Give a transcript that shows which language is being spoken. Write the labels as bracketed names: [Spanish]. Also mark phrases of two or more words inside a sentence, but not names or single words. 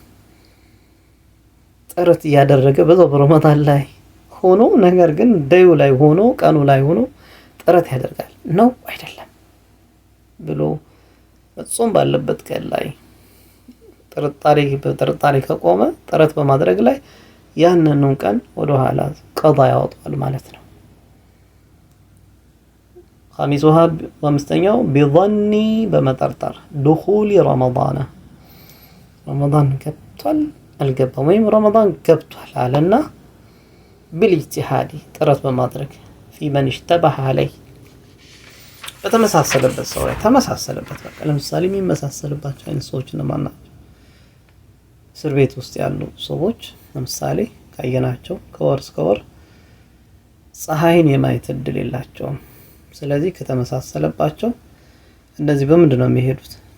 [Amharic] ጥረት ያደረገ በዛው ረመዳን ላይ ሆኖ ነገር ግን ደዩ ላይ ሆኖ ቀኑ ላይ ሆኖ ጥረት ያደርጋል ነው አይደለም ብሎ ጾም ባለበት ቀን ላይ ጥርጣሬ ከቆመ ጥረት በማድረግ ላይ ያንኑ ቀን ወደ ኋላ ቀዳ ያወጣል ማለት ነው አምስተኛው بظني በመጠርጠር [Arabic] دخول رمضان [Amharic] ገብቷል አልገባም ወይም ረመዳን ገብቷል አለና بالاجتهاد ጥረት በማድረግ [Arabic] في من اشتبه عليه [Amharic] በተመሳሰለበት ሰው ላይ ተመሳሰለበት በቃ ለምሳሌ የሚመሳሰልባቸው አይነት ሰዎች እነማን ናቸው እስር ቤት ውስጥ ያሉ ሰዎች ለምሳሌ ካየናቸው ከወር እስከ ወር ፀሐይን የማየት እድል የላቸውም ስለዚህ ከተመሳሰለባቸው እንደዚህ በምንድነው የሚሄዱት